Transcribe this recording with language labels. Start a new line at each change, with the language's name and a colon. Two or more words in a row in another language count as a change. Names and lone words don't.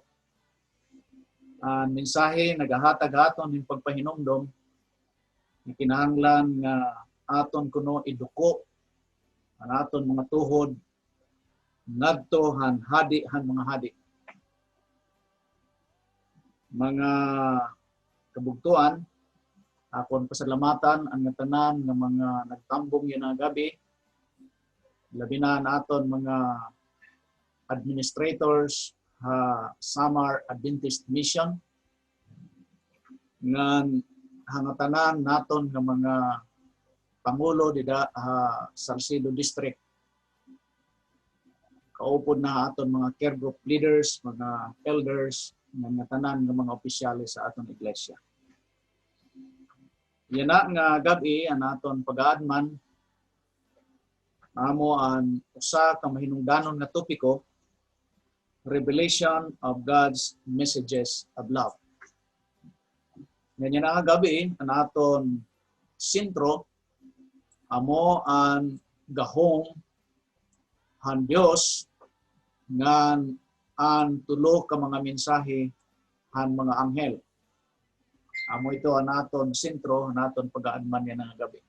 Waray: Ang mensahe nagahatag aton ning pagpahinumdom kinahanglan nga aton kuno iduko ang aton mga tuhod ngadto han hadi han mga hadi. Mga kabugtuan, akon pasalamatan ang tanan ng mga nagtambong yun nga gabi. Labi na naton mga administrators Samar Adventist Mission ngan hangatanan naton ng mga pangulo dida Salcedo District. Kaupod na aton mga
English: care group leaders,
Waray: mga elders, ng tanan ng mga opisyalis sa aton iglesia. Yan nga gabi ang aton pag-aadman amo ang usa ka mahinungdanon nga topiko,
English: Revelation of God's Messages of Love.
Waray: Ganyan nga gabi ang aton sintro amo ang gahong han Dios ngan ang tulo ka mga mensahe han mga anghel. Amo ito ang aton sentro, ang aton pag-aadman yan nga gabi.